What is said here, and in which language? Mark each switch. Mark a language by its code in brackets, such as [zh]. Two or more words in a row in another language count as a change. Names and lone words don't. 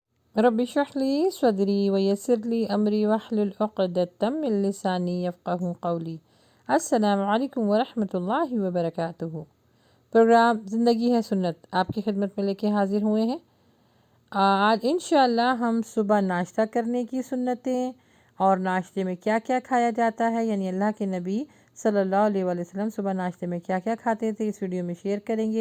[ar] رب اشرح لي صدري ويسر لي أمري واحلل عقدة من لساني يفقهوا قولي. السلام عليكم ورحمة الله وبركاته. [ur] प्रोग्राम ज़िंदगी है सुन्नत आपकी खिदमत में लेके हाज़िर हुए हैं। آج ان شاء اللہ ہم صبح ناشتہ کرنے کی سنتیں اور ناشتے میں کیا کیا کھایا جاتا ہے، یعنی اللہ کے نبی [ar] صلى الله عليه وسلم [ur] صبح ناشتے میں کیا کیا کھاتے تھے، اس ویڈیو میں شیئر کریں گے.